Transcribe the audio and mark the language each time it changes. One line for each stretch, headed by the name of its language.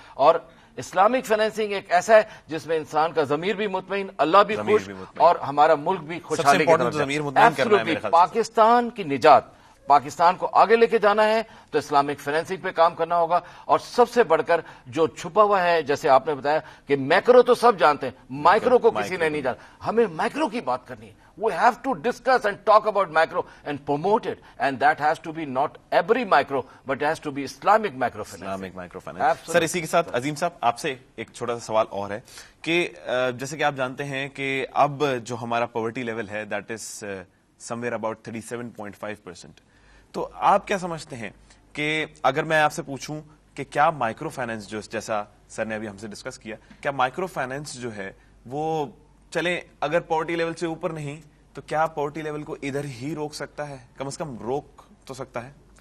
Urdu: اور Islamic financing ایک ایسا ہے جس میں انسان کا ضمیر بھی مطمئن, اللہ بھی خوش, اور ہمارا ملک بھی خوشحالی کی طرف. پاکستان کی نجات, پاکستان کو آگے لے کے جانا ہے تو اسلامک فائنینسنگ پہ کام کرنا ہوگا. اور سب سے بڑھ کر جو چھپا ہوا ہے, جیسے آپ نے بتایا کہ میکرو تو سب جانتے ہیں, مائکرو کو کسی نے نہیں جانا. ہمیں مائکرو کی بات کرنی ہے.
English: We have to discuss and talk about micro and promote it, and that has to be not every micro, but it has to be Islamic microfinance. Islamic microfinance.
Urdu: سر اسی کے ساتھ عظیم صاحب آپ سے ایک چھوٹا سا سوال اور ہے کہ جیسے کہ آپ جانتے ہیں کہ اب جو ہمارا پاورٹی لیول ہے
English: that is somewhere about 37.5%.
Urdu: تو آپ کیا سمجھتے ہیں کہ اگر میں آپ سے پوچھوں کہ کیا مائکرو فائنینس جو جیسا سر نے ابھی ہم سے ڈسکس کیا, کیا مائکرو فائنینس جو ہے وہ چلے اگر پاورٹی لیول سے اوپر نہیں تو کیا پاورٹی لیول کو ادھر ہی روک سکتا ہے, کم از کم روک تو سکتا ہے؟